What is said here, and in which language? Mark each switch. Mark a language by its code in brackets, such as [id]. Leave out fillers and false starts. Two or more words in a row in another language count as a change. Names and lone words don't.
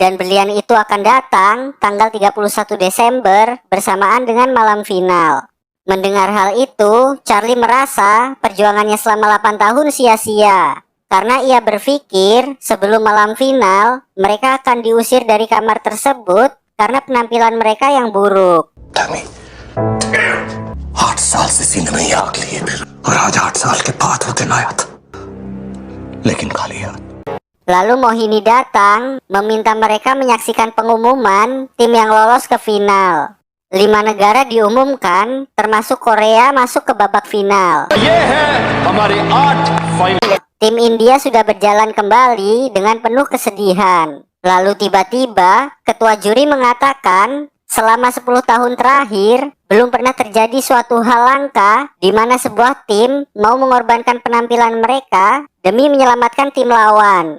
[id] Dan berlian itu akan datang tanggal 31 Desember bersamaan dengan malam final. Mendengar hal itu, Charlie merasa perjuangannya selama 8 tahun sia-sia. Karena ia berpikir sebelum malam final, mereka akan diusir dari kamar tersebut karena penampilan mereka yang buruk. [hi] Tammy, 8 साल से सीने में ये आग लिए और आज 8 साल के बाद वो दिन आया था, लेकिन खाली हाथ। [id] Lalu Mohini datang meminta mereka menyaksikan pengumuman tim yang lolos ke final. 5 negara diumumkan, termasuk Korea masuk ke babak final. [hi] ये है हमारे 8 फाइनल। [id] Tim India sudah berjalan kembali dengan penuh kesedihan. Lalu tiba-tiba ketua juri mengatakan selama 10 tahun terakhir belum pernah terjadi suatu hal langka di mana sebuah tim mau mengorbankan penampilan mereka demi menyelamatkan tim lawan.